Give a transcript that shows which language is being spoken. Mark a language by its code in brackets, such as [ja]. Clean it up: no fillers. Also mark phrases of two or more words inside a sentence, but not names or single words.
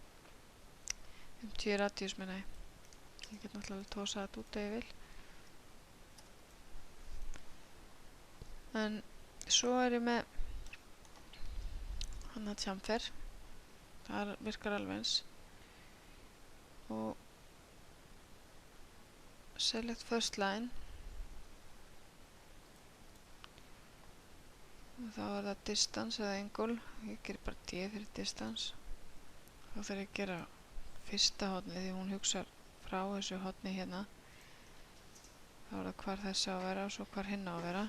[is] 50 radius meina ég. Ég get náttúrulega tósað þetta út ef ég vil. En svo er ég með hann að chamfer. Það virkar alveg eins. Og [en] select first line. [is] Og þá er það distance eða angle. Ég ger bara D fyrir distance. Þá þarf ég að gera fyrsta hornið því hún hugsar frá þessu horni hérna. Þá er það hvar þessi á að vera og svo hvar hinn á að vera.